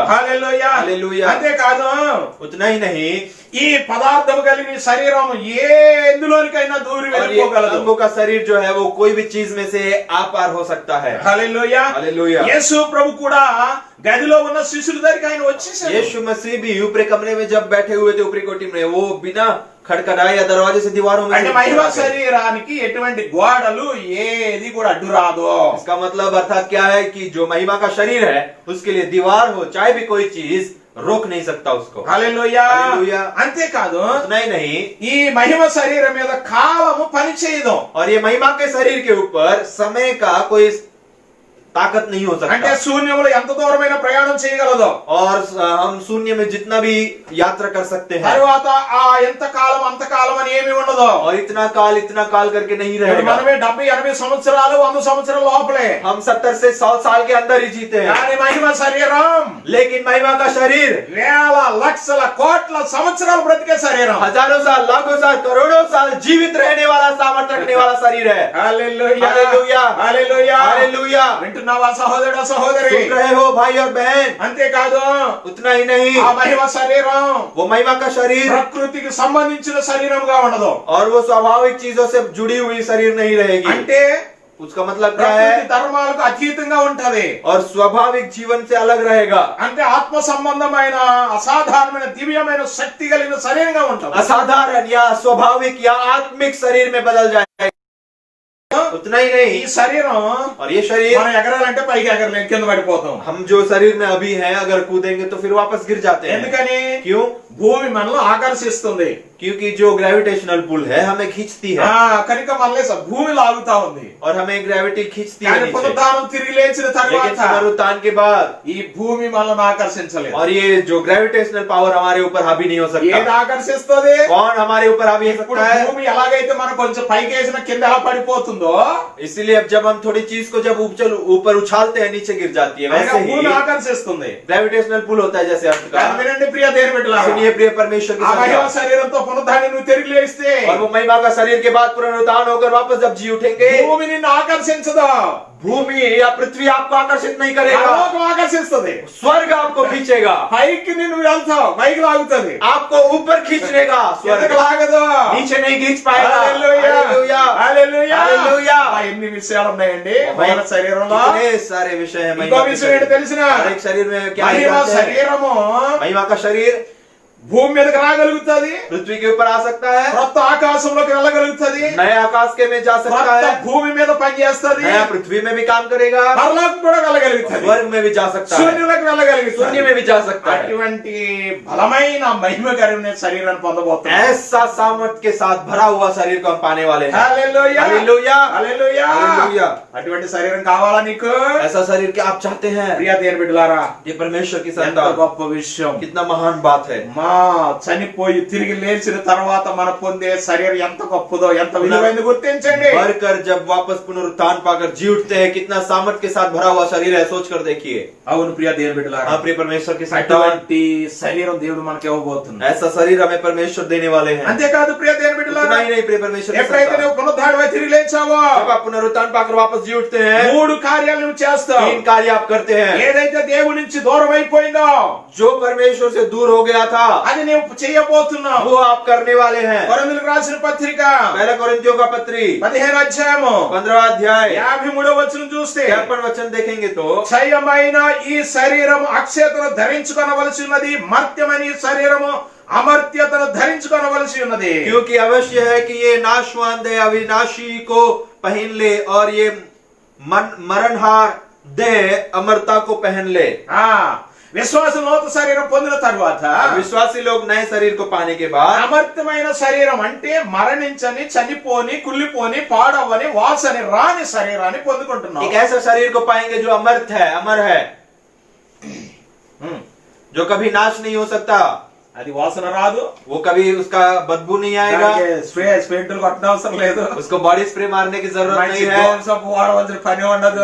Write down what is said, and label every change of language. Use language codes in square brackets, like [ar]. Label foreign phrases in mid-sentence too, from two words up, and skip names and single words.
[te] హల్లెలూయా, హల్లెలూయా। అంతే కాదు, [hi] उतना ही नहीं, [te] ఈ పదార్థం కలిగిన శరీరం ఏ ఎందులోనికైనా దూరి [hi] और ये [te] వెళ్ళిపోగలదు। [hi] अंगों का शरीर जो है वो कोई भी चीज में से आ पार हो सकता है। [te] హల్లెలూయా, [hi] हालेलुया। [te] యేసు ప్రభు కూడా గదిలో ఉన్న శిష్యుల దగ్గరికి ఆయన వచ్చేసాడు। [hi] यीशु मसीह भी ऊपरी कमरे में जब बैठे हुए थे ऊपरी कोठी में, वो बिना खड़खड़ाए या दरवाजे से दीवारों में [te] అంటే మహిమ శరీరానికి ఎటువంటి గోడలు ఏది కూడా అడ్డు రాదు। [hi] इसका मतलब अर्थात क्या है कि जो महिमा का शरीर है उसके लिए दीवार हो चाहे भी कोई चीज रोक नहीं सकता उसको। [te] హల్లెలూయా, హల్లెలూయా। అంతే కాదు, [hi] उतना ही नहीं, [te] ఈ మహిమ శరీరం మీద కాలము పనిచేయదు। [hi] और ये महिमा के शरीर के ऊपर समय का कोई ताकत नहीं हो [te] అంటే [hi] सकता। [te] శూన్యంలో ఎంత దూరమైన ప్రయాణం చేయగలదు। [hi] और हम शून्य में जितना भी यात्रा कर सकते हैं, [te] తర్వాత ఆ ఎంత కాలం అంత కాలం అని ఏమీ ఉండదు। [hi] और इतना काल करके नहीं [te] ఇప్పుడు [hi] रहेगा। [te] మనమే 70-80 సంవత్సరాలు 100 సంవత్సరాల లోపలే, [hi] हम 70 से 100 साल के अंदर ही जीते हैं, [te] కానీ మహిమ శరీరం [hi] लेकिन महिमा का शरीर [te] వేల లక్షల కోట్ల సంవత్సరాలు బ్రతికే శరీరం। [hi] हजारों साल, लाखों साल, करोड़ों साल जीवित रहने वाला, सामर्थ्य रखने वाला शरीर है। [te] హల్లెలూయా, [hi] हालेलुया, [te] హల్లెలూయా, [hi] हालेलुया। [te] వింటున్నావా సహోదరుడా సహోదరి? [hi] सुन रहे हो भाई और बहन? [te] అంతేకాదు, [hi] उतना ही नहीं, [te] ఆ మహిమ శరీరం [hi] वो महिमा का शरीर [te] ప్రకృతికి సంబంధించిన శరీరంగా ఉండదు। [hi] और वो स्वाभाविक चीजों से जुड़ी हुई शरीर नहीं रहेगी। [te] అంటే [hi] उसका मतलब क्या [te] ప్రకృతి [hi] है? [te] ధర్మాలకు అతీతంగా ఉంటది। [hi] और स्वाभाविक जीवन से अलग रहेगा। [te] అంటే ఆత్మ సంబంధమైన అసాధారణమైన దివ్యమైన శక్తి కలిగిన శరీరంగా ఉంటది। [hi] असाधारण या स्वाभाविक या आत्मिक शरीर में बदल जाएगा। उतना ही [te] ఈ [hi] नहीं, [te] శరీరం [hi] और ये शरीर, [te] మనం ఎగరాలంటే పైకి ఎగరలేం, కింద పడిపోతాం। [hi] हम जो शरीर में अभी हैं अगर कूदेंगे तो फिर वापस गिर जाते हैं। [te] ఎందుకని? [hi] क्यों? [te] భూమి మనలో ఆకర్షిస్తుంది। [hi] क्योंकि जो [en] gravitational pull [hi] है हमें खींचती है, [te] కనుక మనలే భూమి లాగుతా ఉంది। [hi] और हमें ग्रेविटी खींचती है [te] కానీ [hi] नीचे। [te] పునరుద్ధానం తిరిగి లేచిన [hi] लेकिन [te] తర్వాత [hi] पुनरुत्थान के बाद [te] ఈ భూమి మనల్ని ఆకర్షించలేదు। [hi] और ये जो [en] gravitational power [hi] हमारे ऊपर हावी नहीं हो [te] ఏది [hi] सकता। [te] ఆకర్షిస్తుంది? [hi] कौन हमारे ऊपर हावी हो [te] ఇప్పుడు [hi] सकता है? [te] భూమి ఎలాగైతే మనం కొంచెం పైకి వేసిన కింద ఎలా పడిపోతుందో, [hi] इसलिए अब जब हम थोड़ी चीज को जब ऊपर उछालते हैं नीचे गिर जाती है, [te] అలాగే [hi] वैसे [te] భూమి [hi] ही [te] ఆకర్షిస్తుంది। [en] gravitational pull [hi] होता है जैसे अर्थ का। [te] కానీ వినండి ప్రియ దేవుని బిడ్డలారా, [hi] सुनिए प्रिय परमेश्वर की [te] ఆ మహిమ [hi] संतान, [te] శరీరంతో పునరుద్ధానం నువ్వు తిరిగి లేస్తే [hi] और वो महिमा का शरीर के बाद पुनरुत्थान होकर वापस जब जी उठेंगे, [te] భూమి నిన్ను ఆకర్షించదు, [hi] भूमि या पृथ्वी आपको आकर्षित नहीं करेगा, [te] పరలోకం ఆకర్షిస్తుంది। [hi] स्वर्ग आपको खींचेगा, [te] పైకి నిన్ను వెళ్తావు, పైకి లాగుతుంది, [hi] आपको ऊपर खींच लेगा, स्वर्ग [te] కిందకి లాగదు। [hi] नीचे नहीं खींच पाएगा। [te] హల్లెలూయా, [hi] हालेलुया, [te] హల్లెలూయా, [hi] हालेलुया। [te] ఆ ఎన్ని విషయాలు ఉన్నాయండి మన శరీరంలో। [hi] कितने सारे विषय हैं [te] ఇంకో [hi] महिमा के [te] విషయం ఏంటి [hi] शरीर। [te] తెలిసిన? [hi] हर एक शरीर में क्या है [te] మహిమ [hi] जानते हैं? [te] శరీరము [hi] महिमा का शरीर [te] భూమి మీదకి రాగలుగుతుంది, [hi] पृथ्वी के ऊपर आ सकता है, [te] కొత్త ఆకాశంలోకి వెళ్ళగలుగుతుంది, [hi] नए आकाश के में जा सकता [te] కొత్త [hi] है, [te] భూమి మీద పనిచేస్తుంది, [hi] नया पृथ्वी में भी काम करेगा, [te] పరలోకం కూడా వెళ్ళగలుగుతుంది, [hi] स्वर्ग में भी जा सकता है, [te] శూన్యంలోకి వెళ్ళగలుగుతుంది। [hi] शून्य में भी जा सकता है। [te] అటువంటి బలమైన మహిమ కలిగిన శరీరాన్ని పొందబోతున్నాం। [hi] ऐसा सामर्थ्य के साथ भरा हुआ शरीर को हम पाने वाले हैं। [te] హల్లెలూయా, [hi] हालेलुया, [te] హల్లెలూయా, [hi] हालेलुया। [te] అటువంటి శరీరం కావాలా నీకు? [hi] ऐसा शरीर क्या आप चाहते हैं? [te] ప్రియ దేవుని బిడ్డలారా, [hi] ये परमेश्वर की [te] ఎంత [hi] संतान, [te] గొప్ప విషయం। [hi] कितना महान बात है। [te] మా చనిపోయి తిరిగి లేచిన తర్వాత మన పొందే శరీరం ఎంత గొప్పదో, ఎంత విలువైంది గుర్తించండి. [hi] मरकर जब वापस पुनरुत्थान पाकर जी उठते हैं, कितना सामर्थ के साथ भरा हुआ शरीर है, सोच कर देखिए। [te] అవును ప్రియ దేవుని బిడ్డలారా, [hi] हाँ प्रिय परमेश्वर के साथ [te] అటువంటి శరీరం దేవుడు మనకి ఇవ్వబోతున్నాడు. [hi] ऐसा शरीर हमें परमेश्वर देने वाले हैं। [te] అంతేకాదు ప్రియ దేవుని బిడ్డలారా, [hi] उतना ही नहीं प्रिय परमेश्वर के [te] ఎప్పుడైతే [hi] साथ [te] నువ్వు పునరుద్ధానమై తిరిగి లేచావో, [hi] जब आप पुनरुत्थान पाकर वापस जी उठते हैं, [te] 3 కార్యాలు నువ్వు చేస్తావు. [hi] 3 कार्य आप करते हैं। [te] ఏదైతే దేవుడి నుంచి దూరం అయిపోయిందో [hi] जो परमेश्वर से दूर हो गया था, [te] అది నువ్వు చేయబోతున్నావు. [hi] वो आप करने वाले हैं। [te] కొరింథీయులకు రాసిన పత్రిక [hi] पहला कोरिन्थियों का पत्री [te] 15వ అధ్యాయము [hi] 15वां अध्याय [te] 53వ వచనం చూస్తే, [hi] 53 वचन देखेंगे तो, [te] క్షయమైన ఈ శరీరము అక్షయతను ధరించుకొనవలసి ఉన్నది, మర్త్యమైన ఈ శరీరము అమర్త్యతను ధరించుకొనవలసి ఉన్నది. [hi] क्योंकि अवश्य है कि ये नाशवान देह अविनाशी को पहन ले और ये मरणहार देह अमरता को पहन ले। [te] విశ్వాసం నూతన శరీరం పొందిన తర్వాత, [hi] विश्वासी लोग नए शरीर को पाने के बाद, [te] అమర్త్యమైన శరీరం అంటే మరణించని, చనిపోని, కుళ్ళిపోని, పాడవని, వాసని రాని శరీరాన్ని పొందుకుంటున్నాం. [hi] एक ऐसा शरीर को पाएंगे जो अमर्थ है, अमर है, जो कभी नाश नहीं हो सकता। [te] అది వాసన రాదు, [hi] वो कभी उसका बदबू नहीं आएगा, [te] స్ప్రేలు కొట్టనవసరం లేదు, [hi] उसको [en] body spray [hi] मारने की जरूरत नहीं है, [te] సోపు వాడవలసిన పని ఉండదు,